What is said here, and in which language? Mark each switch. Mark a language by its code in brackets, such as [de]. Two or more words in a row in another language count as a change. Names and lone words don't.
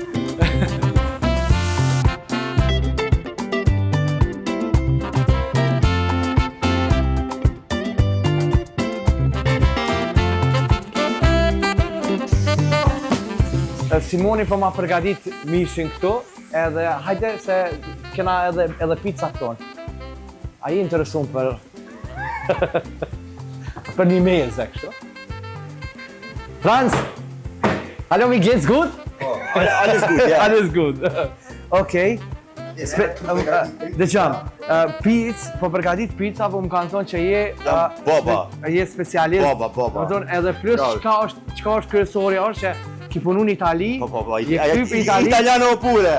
[sq] Simoni po ma përgadit mishin këtu, edhe hajde se kena edhe pizza këton. A i interesun për për një meze kështu. [de] Franz! Hallo, mir geht's gut? Alles gut, ja. Alles gut. [sq] Okej. Dëgjam, po përgatit pizza, po më kanë thonë që je... Boba. Je specialist. Boba. Më thonë edhe plus çka është kryesori është që ki punu në Itali, je kthyer në Itali. [it] Italiano pure.